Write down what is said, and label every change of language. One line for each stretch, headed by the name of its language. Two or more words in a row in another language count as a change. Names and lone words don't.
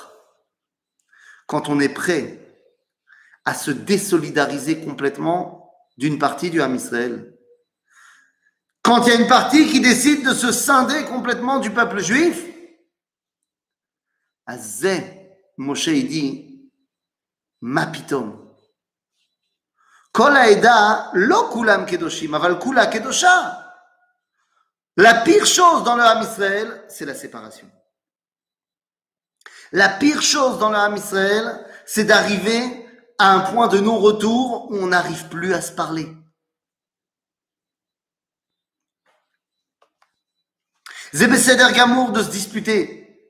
French: Quand on est prêt à se désolidariser complètement d'une partie du Ham Israël, quand il y a une partie qui décide de se scinder complètement du peuple juif, Azeh, Moshe il dit,
Hebrew: מה פתאום. כל העדה לא כולם קדושים, אבל כולה קדושה.
French: La pire chose dans le Ham Israël, c'est la séparation. La pire chose dans le Ham Israël, c'est d'arriver à un point de non-retour où on n'arrive plus à se parler. C'est
Hebrew: בסדר גמור
French: de se disputer.